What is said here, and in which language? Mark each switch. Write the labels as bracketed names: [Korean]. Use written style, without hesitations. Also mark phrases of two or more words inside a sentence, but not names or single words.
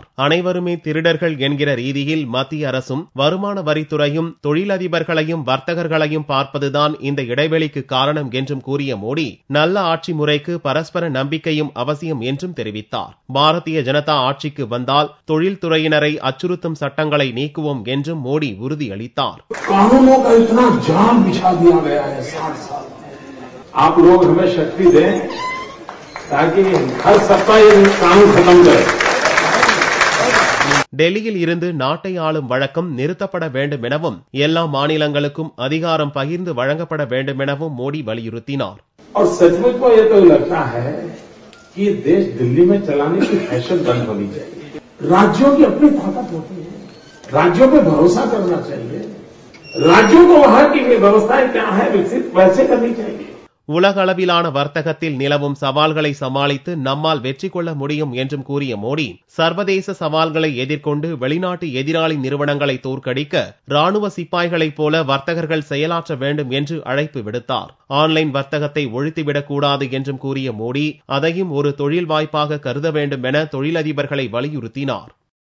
[Tamil] அனைவருமே திருடர்கள் என்கிற ரீதியில் மத்திய அரசும் வருமான வரித்துறையும் தொழிலதிபர்களையும் வர்த்தகர்களையும் பார்ப்பதுதான் இந்த இடைவெளிக்கு காரணம் என்றும் கூறிய மோடி, நல்ல ஆட்சி முறைக்கு பரஸ்பர நம்பிக்கையும் அவசியம் என்றும் தெரிவித்தார். பாரதிய ஜனதா ஆட்சிக்கு வந்தால் தொழில்துறையினரை அச்சுறுத்தும் சட்டங்களை நீக்குவோம் என்றும் மோடி உறுதியளித்தார். [Hindi] कानूनों का इतना जाल बिछा दिया गया है 60 साल में। आप लोग हमें शक्ति दें ताकि हर सप्ताह ये कानून खत्म करे. [Tamil] டெல்லியில் இருந்து நாட்டை ஆளும் வழக்கம் நிறுத்தப்பட வேண்டும் எனவும் எல்லா மாநிலங்களுக்கும் அதிகாரம் பகிர்ந்து வழங்கப்பட வேண்டும் எனவும் மோடி வலியுறுத்தினார். [Hindi] और सचमुच को ये तो लगता है कि ये देश दिल्ली में चलाने की फैशन बंद होनी चाहिए. राज्यों की अपनी ताकत होती है, राज्यों पे भरोसा करना चाहिए, राज्यों को वहां की व्यवस्थाएं क्या है विकसित वैसे करनी चाहिए. [Tamil] உலக அளவிலான வர்த்தகத்தில் நிலவும் சவால்களை சமாளித்து நம்மால் வெற்றி கொள்ள முடியும் என்றும் கூறிய மோடி, சர்வதேச சவால்களை எதிர்கொண்டு வெளிநாட்டு எதிராளி நிறுவனங்களை தோற்கடிக்க ராணுவ சிப்பாய்களைப் போல வர்த்தகர்கள் செயலாற்ற வேண்டும் என்று அழைப்பு விடுத்தார். ஆன்லைன் வர்த்தகத்தை ஒழித்துவிடக் கூடாது என்றும் கூறிய மோடி, அதையும் ஒரு தொழில் வாய்ப்பாக கருத வேண்டும் என தொழிலதிபர்களை வலியுறுத்தினார்.